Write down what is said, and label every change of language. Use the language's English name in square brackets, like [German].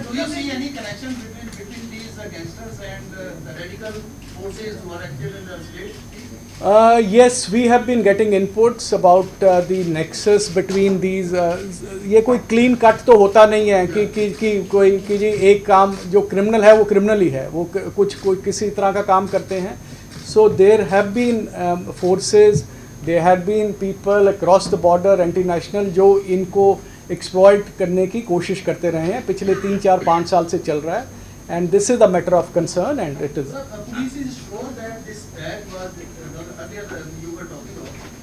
[English] Do you see any connection between these gangsters and the radical forces who are active in the state? Yes, we have been getting inputs about the nexus between these. [Hindi] ये कोई clean cut तो होता नहीं है कि कोई कि जी एक काम जो criminal है वो criminal ही है, वो कोई किसी तरह का काम करते हैं। [English] So there have been forces, there have been people across the border, anti-national, [Hindi] जो इनको exploit करने की कोशिश करते रहे हैं, पिछले 3, 4, 5 साल से चल रहा है। [English] And this is a matter of concern and it is. Sir, police is sure that this bag was earlier you were talking about.